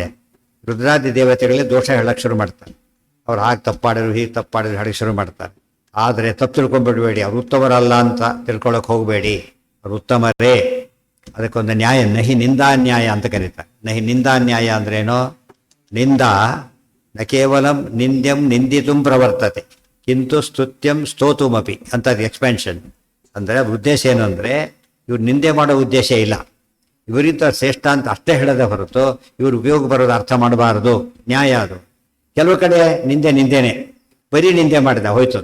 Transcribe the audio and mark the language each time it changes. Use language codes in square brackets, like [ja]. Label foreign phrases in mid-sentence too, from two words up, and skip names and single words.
[kn] ರುದ್ರಾದಿ ದೇವತೆಗಳೇ ದೋಷ ಹೇಳಕ್ಕೆ ಶುರು ಮಾಡ್ತಾರೆ. ಅವ್ರು ಹಾಗೆ ತಪ್ಪಾಡಿದ್ರು ಹೀಗೆ ತಪ್ಪಾಡಿದ್ರು ಹೇಳಕ್ಕೆ ಶುರು ಮಾಡ್ತಾರೆ. ಆದರೆ ತಪ್ಪು ತಿಳ್ಕೊಂಡ್ಬಿಡ್ಬೇಡಿ, ಅವ್ರು ಉತ್ತಮರಲ್ಲ ಅಂತ ತಿಳ್ಕೊಳಕ್ಕೆ ಹೋಗಬೇಡಿ, ಅವ್ರು ಉತ್ತಮರೇ. ಅದಕ್ಕೊಂದು ನ್ಯಾಯ, ನಹಿ ನಿಂದಾನ್ಯಾಯ ಅಂತ ಕರೀತಾರೆ. ನಹಿ ನಿಂದಾನ್ಯಾಯ ಅಂದ್ರೇನೋ, [sa] ನಿಂದ ನ ಕೇವಲಂ ನಿಂದ್ಯಂ ನಿಂದಿತುಂ ಪ್ರವರ್ತತೆ ಕಿಂತು ಸ್ತುತ್ಯಂ ಸ್ತೋತುಮಪಿ [kn] ಅಂತ ಎಕ್ಸ್ಪ್ಯಾನ್ಷನ್. ಅಂದರೆ ಉದ್ದೇಶ ಏನು ಅಂದರೆ ಇವ್ರು ನಿಂದೆ ಮಾಡೋ ಉದ್ದೇಶ ಇಲ್ಲ, ಇವರಿಂದ ಶ್ರೇಷ್ಠ ಅಂತ ಅಷ್ಟೇ ಹೇಳದೆ ಹೊರತು ಇವ್ರು ಉಪಯೋಗ ಬರೋದು ಅರ್ಥ ಮಾಡಬಾರದು. ನ್ಯಾಯ ಅದು. ಕೆಲವು ಕಡೆ ನಿಂದೇನೆ, ಬರೀ ನಿಂದೆ ಮಾಡಿದ ಹೋಯ್ತು.